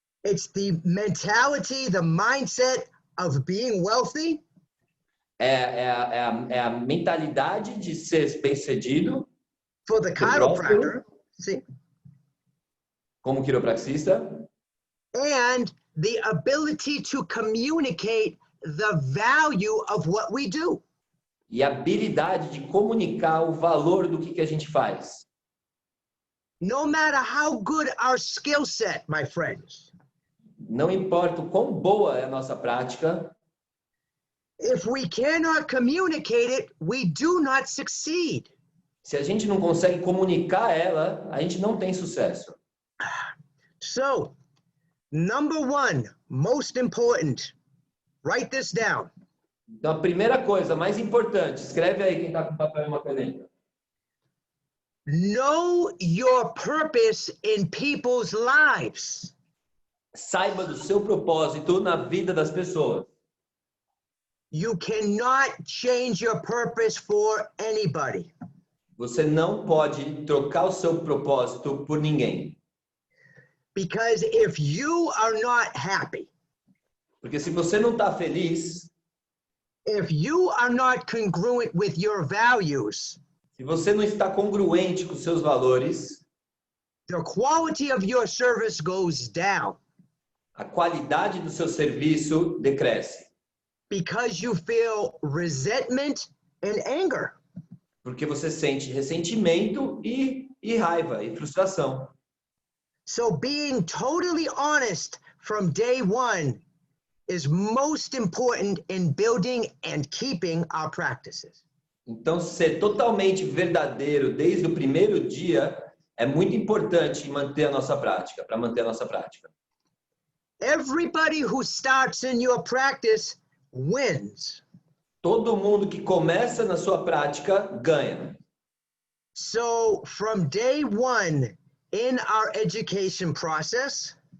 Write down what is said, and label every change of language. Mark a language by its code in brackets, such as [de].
[en] It's the mentality, the mindset of being wealthy. [pt] É a mentalidade de ser bem-sucedido, [en] For the [pt] ser próspero, [en] chiropractor, see, [pt] como quiropraxista, [en] and the ability to communicate the value of what we do. [pt] e a habilidade de comunicar o valor do que a gente faz. [en] No matter how good our skill set, my friends, [pt] Não importa o quão boa é a nossa prática, [en] if we cannot communicate it, we do not succeed. [pt] se a gente não consegue comunicar ela, a gente não tem sucesso. [en] So, number one, most important, write this down. [pt] Então, a primeira coisa, mais importante, escreve aí quem está com papel e uma caneta. [en] Know your purpose in people's lives. [pt] Saiba do seu propósito na vida das pessoas. [en] You cannot change your purpose for anybody. [pt] Você não pode trocar o seu propósito por ninguém. [en] Because if you are not happy, [pt] Porque se você não está feliz, [en] if you are not congruent with your values, [pt] se você não está congruente com seus valores, [en] the quality of your service goes down. [pt] a qualidade do seu serviço decresce. [en] Because you feel resentment and anger. [pt] Porque você sente ressentimento e raiva e frustração. [en] So being totally honest from day one is most important in building and keeping our practices. [pt] Então, ser totalmente verdadeiro desde o primeiro dia é muito importante em manter a nossa prática, para manter a nossa prática. [en] Everybody who starts in your practice wins. [pt] Todo mundo que começa na sua prática ganha. [en] So from day one in our education process,